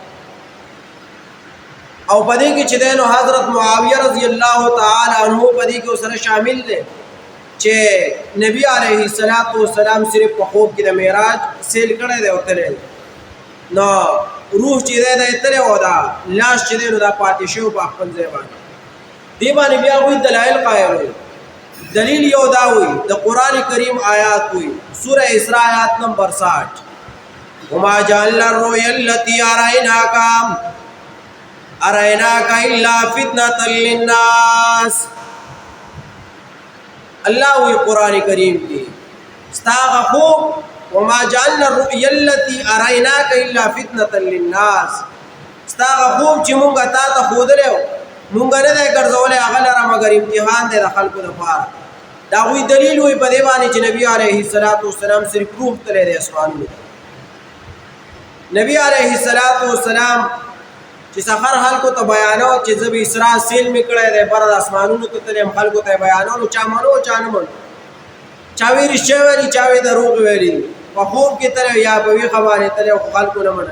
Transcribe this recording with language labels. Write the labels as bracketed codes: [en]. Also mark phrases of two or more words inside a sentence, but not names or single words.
[ps] او په دې کې چې دی نو حضرت معاویه [ar] رضی الله تعالی عنه [ps] په دې کې سره شامل دی چې نبی [ar] علیه السلام [ps] صرف په خوب کې د معراج سیل کړی دی او تللی دی. نو روح چې دی دا تللی او دا لاس چې دی نو دا پاتې شوی په خپل ځای باندې. دې باندې بیا وایي دلایل قایل وي. دلیل یو دا وایي د قرآن کریم آیات وایي سوره اسراء آیات نمبر 60 [ar] وما جعلنا الرؤيا التي أريناك إلا فتنة للناس. [ps] الله وی قرآن کریم کی استاغ خوب [ar] وما جعلنا الرؤيا التي أريناك إلا فتنة للناس. [ps] استاغ خوب چې مونږه تا ته ښودلی و مونږ نه دی ګرځولی هغه لره مګر امتحان دی د خلکو دپاره. دا هغوی دلیل وی په دې باندې چې نبي [ar] علیه السلام [ps] صرف روح تللی دی اسمانونو ته. نبی [ar] علیه السلام [ps] چې سفر خلکو ته بیانو چې زه به اسراء سیل مې کړی دی بره د اسمانونو ته تللی یم خلکو ته یې بیانولو چا منو چا نه منو چا وی رښتیا ویلي چا وی دروغ ویلي په خوب کې تللی یا په ویښه باندې تللی خو خلکو نه منل.